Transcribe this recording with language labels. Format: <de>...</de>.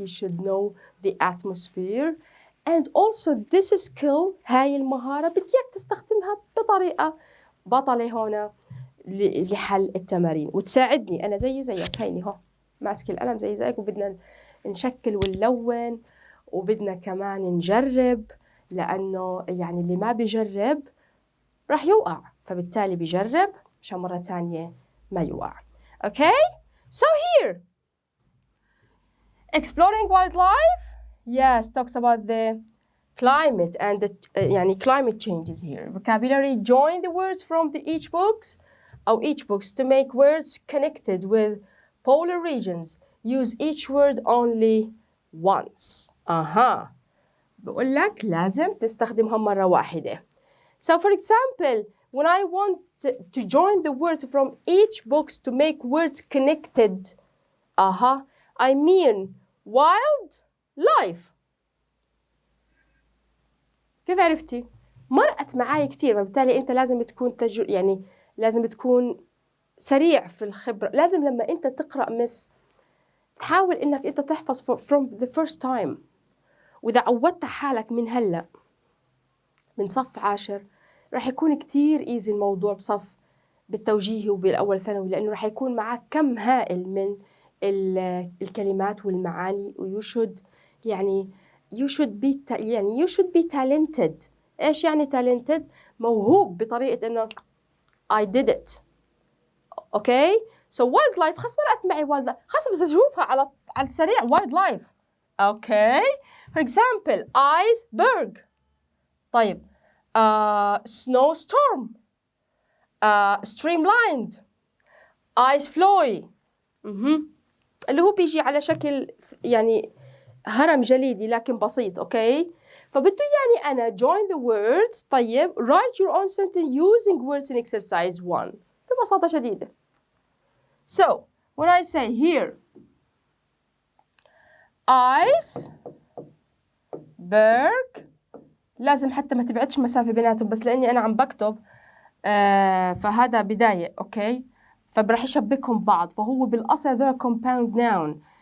<en>You should know the atmosphere. And also this skill,</en> <ar>هاي المهارة بديك تستخدمها بطريقة بطلة هنا لحل التمارين وتساعدني أنا زيك هيني هو ماسك القلم زيك وبدنا نشكل ونلون وبدنا كمان نجرب لأنه يعني اللي ما بيجرب راح يوقع فبالتالي بيجرب عشان مرة تانية ما يوقع.</ar> <en>Okay? So here exploring wildlife, yes, talks about the climate and the climate changes here. Vocabulary, join the words from each books to make words connected with polar regions. Use each word only once.</en> <ar>بقول لك لازم تستخدمها مرة واحدة.</ar> <en>So for example, when I want to join the words from each books to make words connected, I mean wildlife.</en> <ar>كيف عرفتي؟ مرقت معاي كتير فبالتالي أنت لازم تكون لازم تكون سريع في الخبرة. لازم لما أنت تقرأ مس تحاول إنك أنت تحفظ</ar> <en>from the first time.</en> <ar>وإذا عودت حالك من هلأ من صف 10 راح يكون كتير إيزي الموضوع بصف بالتوجيهي وبالأول ثانوي لأنه راح يكون معك كم هائل من الكلمات والمعاني و</ar> <en>you should be talented.</en> <ar>إيش يعني talented؟ موهوب بطريقة إنه</ar> <en>I did it. Okay?</en> <ar>So wildlife خلاص مرقت معي wildlife خلاص بس أشوفها على السريع wildlife.</ar> <en>Okay? For example, iceberg. طيب snowstorm, streamlined, ice floe.</en> <ar>اللي هو بيجي على شكل هرم جليدي لكن بسيط. اوكي فبده أنا</ar> <en>join the words. طيب write your own sentence using words in exercise 1</en> <ar>ببساطة شديدة.</ar> <en>So when I say here iceberg</en> <ar>لازم حتى ما تبعدش مسافة بيناتهم بس لأني أنا عم بكتب فهذا بداية. اوكي فبرح يشبكهم بعض فهو بالأصل هذول compound noun.</ar>